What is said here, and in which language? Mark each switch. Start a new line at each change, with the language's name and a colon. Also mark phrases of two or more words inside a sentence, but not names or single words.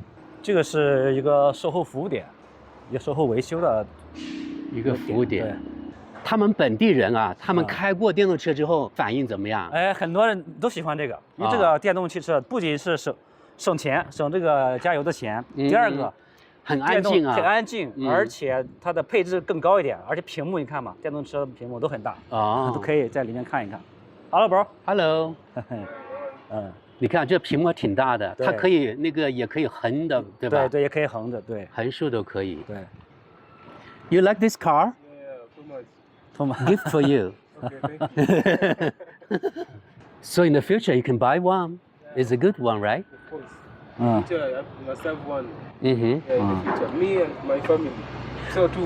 Chinese: 這個是一個售後服務點，一個售後維修的一個服務點。他們本地人啊，他們開過電動車之後反應怎麼樣？哎，很多人都喜歡這個，因為這個電動汽車不僅是省錢，省這個加油的錢。第二個，很安靜啊，很安靜，而且它的配置更高一點，而且屏幕你看嘛，電動車的屏幕都很大啊，都可以在裡面看一看。
English: Hello bro，Hello，
Chinese: 你看這屏幕挺大的，它可以也可以橫的，對吧？對，也可以橫着，對，橫豎都可以。对。
English: You like this car? Yeah, too much. Gift for you. Okay, thank you. So in the future, you can buy one. It's a good one, right? Of course. Mm. Future, I must have one. Mm-hmm. Yeah, in the future. Me and my family. So too.